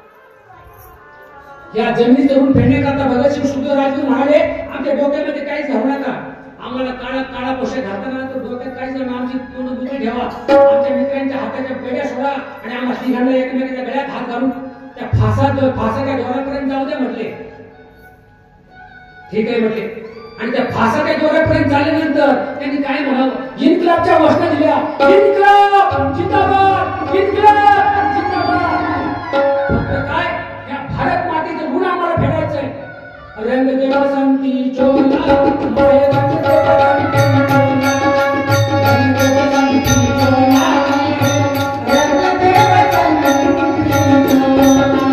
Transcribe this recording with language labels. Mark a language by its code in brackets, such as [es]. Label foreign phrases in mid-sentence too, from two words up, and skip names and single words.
[mr] या जमिनी तरुण फेडण्याकरता भगतसिंग सुखदेव राजगुरू म्हणाले आमच्या डोक्यामध्ये काहीच घालू नका आम्हाला काळा पोशाख घालताना तर डोक्यात काहीच घालू आमची तोंड दुबळी ठेवा आमच्या मित्रांच्या हाताच्या पेड्या सोडा आणि आम्हा तिघांना एकमेकांच्या गळ्यात हात घालून त्या फासाच्या दोऱ्यापर्यंत जाऊ दे म्हटले ठीक आहे म्हटले आणि त्या फासाच्या दोऱ्यापर्यंत झाल्यानंतर त्यांनी काय म्हणावं इन्कलाबच्या घोषणा दिल्या [hi] इन्कलाब जिंदाबाद इन्कलाब जिंदाबाद [mr] फक्त काय या भारत मातेचं ऋण आम्हाला फेडायचंय [hi] रंग दे बसंती चोला माय रंग दे बसंती चोला रंग दे बसंती चोला रंग दे बसंती चोला